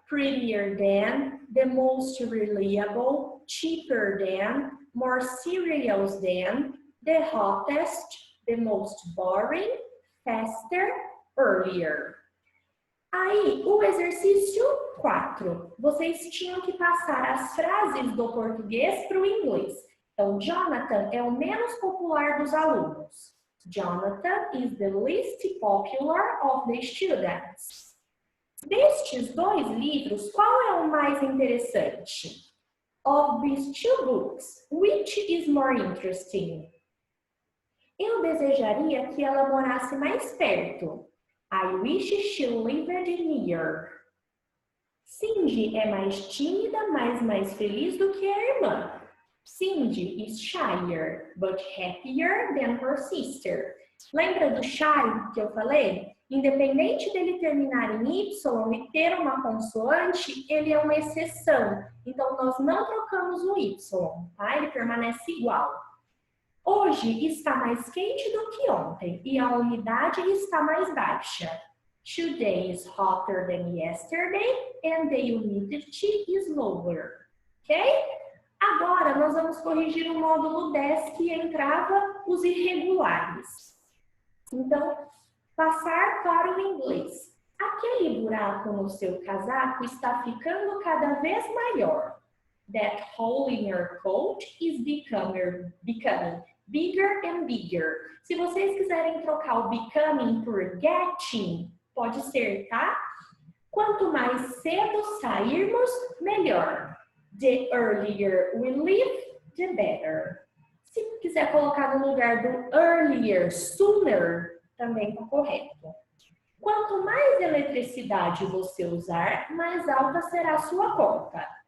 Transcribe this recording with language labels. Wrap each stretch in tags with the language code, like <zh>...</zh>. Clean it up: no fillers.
<en>Prettier than, the most reliable, cheaper than, more serious than, the hottest, the most boring, faster, earlier.</en> <pt>Aí, o exercício 4. Vocês tinham que passar as frases do português para o inglês. Então, Jonathan é o menos popular dos alunos.</pt> <en>Jonathan is the least popular of the students.</en> <pt>Destes dois livros, qual é o mais interessante?</pt> <en>Of these two books, which is more interesting?</en> <pt>Eu desejaria que ela morasse mais perto.</pt> <en>I wish she lived near.</en> <pt>Cindy é mais tímida, mas mais feliz do que a irmã.</pt> <en>Cindy is shyer, but happier than her sister.</en> <pt>Lembra do shy que eu falei? Independente dele terminar em Y e ter uma consoante, ele é uma exceção. Então, nós não trocamos o Y, tá? Ele permanece igual. Hoje está mais quente do que ontem e a umidade está mais baixa.</pt> <en>Today is hotter than yesterday and the humidity is lower.</en> <pt>Ok? Agora, nós vamos corrigir o módulo 10 que entrava os irregulares. Então, passar para o inglês. Aquele buraco no seu casaco está ficando cada vez maior.</pt> <en>That hole in your coat is becoming bigger and bigger.</en> <pt>Se vocês quiserem trocar o becoming por getting, pode ser, tá? Quanto mais cedo sairmos, melhor.</pt> <en>The earlier we leave, the better.</en> <pt>Se quiser colocar no lugar do earlier, sooner, também está correto. Quanto mais eletricidade você usar, mais alta será a sua conta.</pt>